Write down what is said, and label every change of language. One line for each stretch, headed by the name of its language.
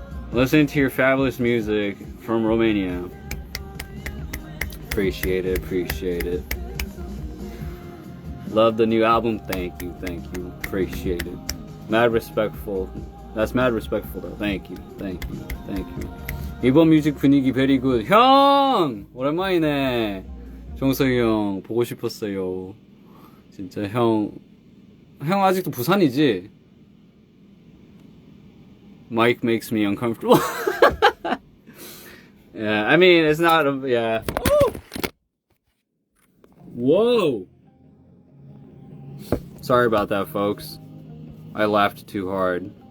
English: Listening to your fabulous music from Romania. Appreciate it. Love the new album. Thank you. Appreciate it. Mad respectful. That's mad respectful though. Thank you.
Korean: 이번 뮤직 분위기
English: very good.
Korean: 형! 오랜만이네. 정석이 형 보고 싶었어요. 진짜 형 아직도 부산이지?
English: Mike makes me uncomfortable. Yeah, I mean, it's not yeah. Whoa! Sorry about that, folks. I laughed too hard.